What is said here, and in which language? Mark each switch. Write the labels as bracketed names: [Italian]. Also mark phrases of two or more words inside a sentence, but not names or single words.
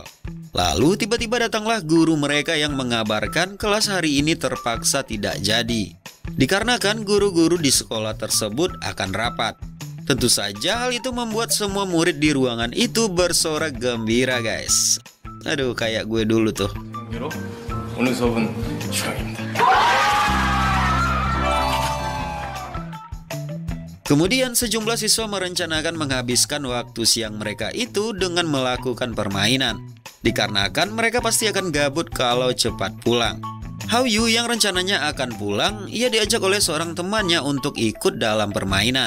[Indonesian] Lalu tiba-tiba datanglah guru mereka yang mengabarkan kelas hari ini terpaksa tidak jadi. Dikarenakan guru-guru di sekolah tersebut akan rapat. Tentu saja hal itu membuat semua murid di ruangan itu bersorak gembira guys. Aduh, kayak gue dulu tuh. [Korean] 오늘 수업은 휴강입니다. [Indonesian] Kemudian sejumlah siswa merencanakan menghabiskan waktu siang mereka itu dengan melakukan permainan. Dikarenakan mereka pasti akan gabut kalau cepat pulang. Hao-yu yang rencananya akan pulang, ia diajak oleh seorang temannya untuk ikut dalam permainan.